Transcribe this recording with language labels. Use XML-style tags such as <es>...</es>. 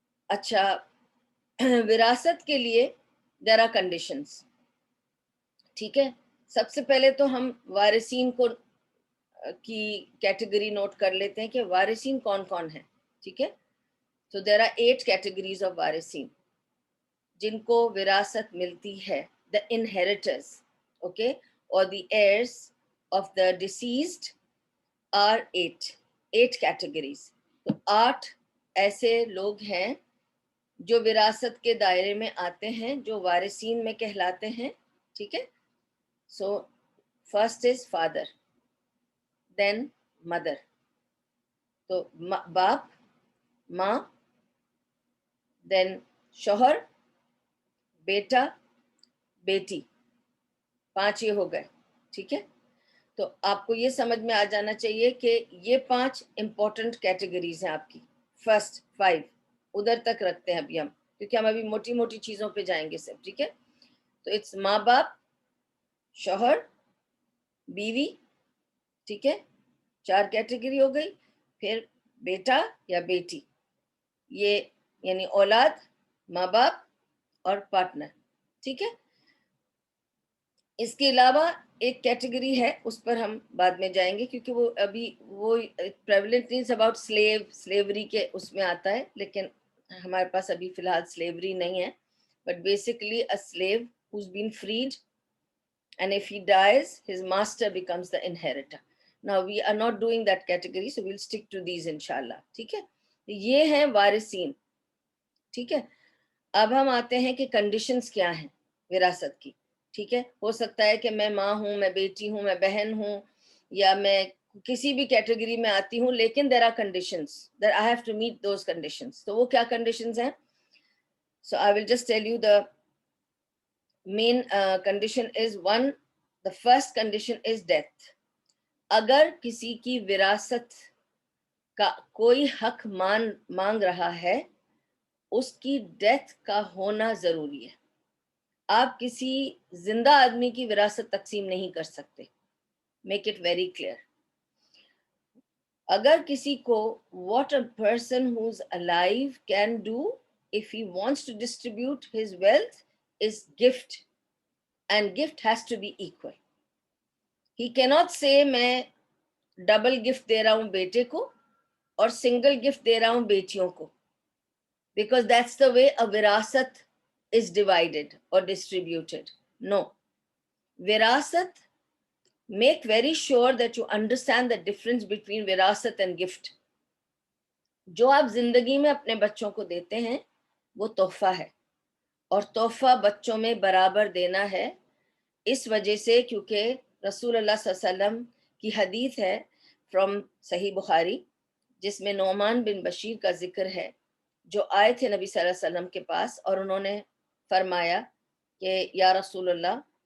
<ur>اچھا, وراثت کے لیے</ur> <en>there are conditions.</en> <ur>ٹھیک ہے, سب سے پہلے تو ہم وارثین کی کیٹیگری نوٹ کر لیتے ہیں کہ وارثین کون کون ہیں. ٹھیک ہے, تو</ur> <en>there are 8 categories of</en> <ur>وارثین جن کو وراثت ملتی ہے.</ur> <en>the inheritors, okay, or the heirs of the deceased are 8 categories.</en> <ur>تو 8 ایسے لوگ ہیں جو وراثت کے دائرے میں آتے ہیں, جو وارثین میں کہلاتے ہیں. ٹھیک ہے,</ur> <en>so first is father, then mother,</en> <ur>تو باپ, ماں, دین شوہر, بیٹا, بیٹی, 5 یہ ہو گئے. ٹھیک ہے, تو آپ کو یہ سمجھ میں آ جانا چاہیے کہ یہ 5 امپورٹنٹ کیٹیگریز ہیں آپ کی. فرسٹ 5 ادھر تک رکھتے ہیں ابھی ہم, کیونکہ ہم ابھی موٹی موٹی چیزوں پہ جائیں گے سب. ٹھیک ہے, تو اٹس ماں باپ, شوہر, بیوی. ٹھیک ہے, 4 کیٹیگری ہو گئی. پھر بیٹا یا بیٹی, یہ یعنی اولاد, ماں باپ اور پارٹنر. ٹھیک ہے, اس کے علاوہ ایک کیٹیگری ہے, اس پر ہم بعد میں جائیں گے کیونکہ وہ ابھی وہ پریولنٹ نہیں, اباؤٹ سلیوری کے اس میں آتا ہے, لیکن ہمارے پاس ابھی فی الحال سلیوری نہیں ہے.</ur> <en>But basically a slave who's been freed, and if he dies his master becomes the inheritor. Now we are not doing that category, so we'll stick to these inshallah.</en> <ur>ٹھیک ہے, یہ ہیں وارثین. ٹھیک ہے, اب ہم آتے ہیں کہ کنڈیشنز کیا ہیں وراثت کی. ٹھیک ہے, ہو سکتا ہے کہ میں ماں ہوں, میں بیٹی ہوں, میں بہن ہوں, یا میں کسی بھی کیٹیگری میں آتی ہوں, لیکن</ur> <en>there are conditions that I have to meet those conditions.</en> <ur>تو وہ کیا کنڈیشنز ہیں؟</ur> <en>So I will just tell you the main condition is 1, the first condition is death.</en> <ur>اگر کسی کی وراثت کا کوئی حق مانگ رہا ہے, اس کی ڈیتھ کا ہونا ضروری ہے. آپ کسی زندہ آدمی کی وراثت تقسیم نہیں کر سکتے.</ur> <en>Make it very clear.</en> <ur>اگر کسی کو</ur> <en>what a person who's alive can do if he wants to distribute his wealth is gift, and gift has to be equal. He cannot say</en> <ur>میں ڈبل گفٹ دے رہا ہوں بیٹے کو اور single gift دے رہا ہوں بیٹیوں کو,</ur> <en>because that's the way a وراثت is divided or distributed. No. وراثت, make very sure that you understand the difference between وراثت and gift.</en> <ur>جو آپ زندگی میں اپنے بچوں کو دیتے ہیں وہ تحفہ ہے, اور تحفہ بچوں میں برابر دینا ہے, اس وجہ سے کیونکہ رسول اللہ صلی اللہ علیہ وسلم کی حدیث ہے فرام صحیح بخاری, جس میں نعمان بن بشیر کا ذکر ہے, جو آئے تھے نبی صلی اللہ علیہ وسلم کے پاس اور انہوں نے فرمایا کہ یا رسول اللہ,</ur>